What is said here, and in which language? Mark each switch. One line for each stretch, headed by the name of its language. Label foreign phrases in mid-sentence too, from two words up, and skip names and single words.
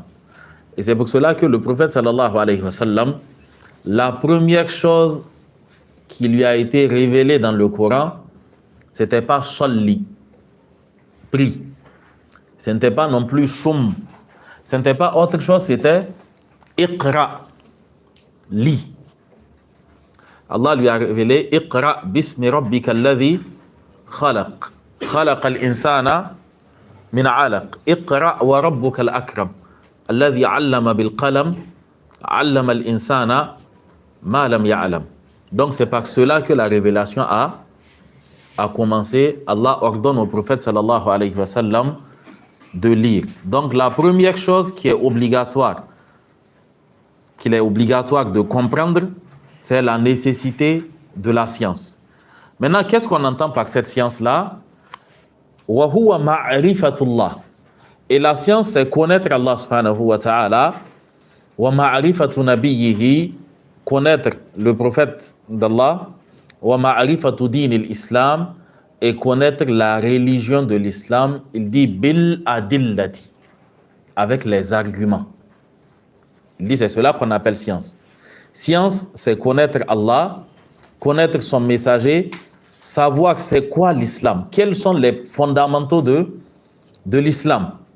French: Et c'est pour cela que le prophète
Arabic: صلى الله عليه وسلم,
French: la première chose qui lui a été révélée dans le Coran, c'était pas salli, prie. Ce n'était pas non plus soum. Ce n'était pas autre chose, c'était iqra, lis.
Arabic: Allah
French: lui a révélé
Arabic: اقرأ باسم ربك الذي خلق. خلق الإنسان من علق. اقرأ وربك الأكرم الذي علم بالقلم. علم الإنسان ما لم يعلم.
French: Donc c'est par cela que la révélation a commencé. Allah ordonne au prophète
Arabic: صلى الله عليه وسلم
French: de lire. Donc la première chose qu'il est obligatoire de comprendre, c'est la nécessité de la science. Maintenant, qu'est-ce qu'on entend par cette science-là?
Arabic: وهو معرفة الله.
French: Et la science, c'est connaître Allah
Arabic: سبحانه وتعالى. ومعرفة نبيه,
French: connaître le prophète d'Allah.
Arabic: ومعرفة دين الإسلام,
French: et connaître la religion de l'islam. Il dit
Arabic: بالأدلة,
French: avec les arguments. Il dit c'est cela qu'on appelle science. Science, c'est connaître Allah, connaître son messager, savoir c'est quoi l'islam, quels sont les fondamentaux de l'islam.